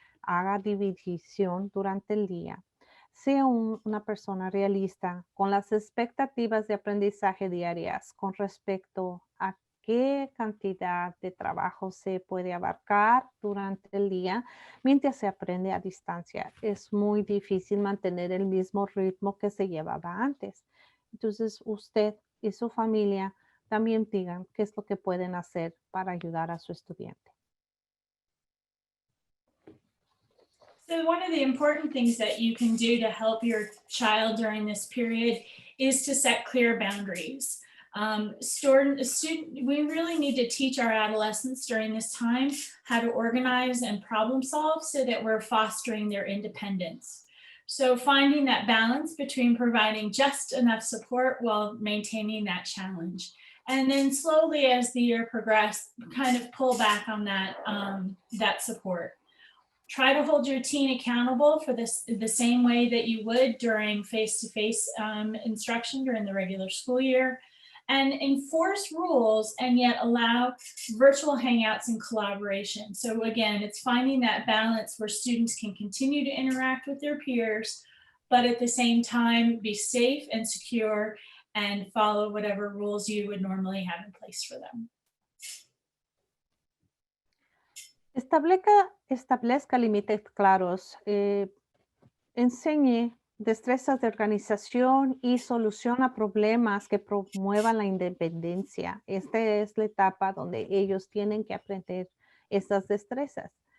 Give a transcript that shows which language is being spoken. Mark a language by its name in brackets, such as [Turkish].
[Spanish] Haga división durante el día. Sea una persona realista con las expectativas de aprendizaje diarias con respecto a qué cantidad de trabajo se puede abarcar durante el día mientras se aprende a distancia. Es muy difícil mantener el mismo ritmo que se llevaba antes. Entonces, usted y su familia también digan qué es lo que pueden hacer para ayudar a su estudiante. [English] So one of the important things that you can do to help your child during this period is to set clear boundaries. We really need to teach our adolescents during this time how to organize and problem solve so that we're fostering their independence. So finding that balance between providing just enough support while maintaining that challenge. And then slowly as the year progressed, kind of pull back on that support. Try to hold your teen accountable for this the same way that you would during face-to-face instruction during the regular school year, and enforce rules and yet allow virtual hangouts and collaboration. So again, it's finding that balance where students can continue to interact with their peers, but at the same time be safe and secure and follow whatever rules you would normally have in place for them. [Spanish] Establezca límites claros. Enseñe destrezas de organización y soluciona problemas que promuevan la independencia. Esta es la etapa donde ellos tienen que aprender estas destrezas.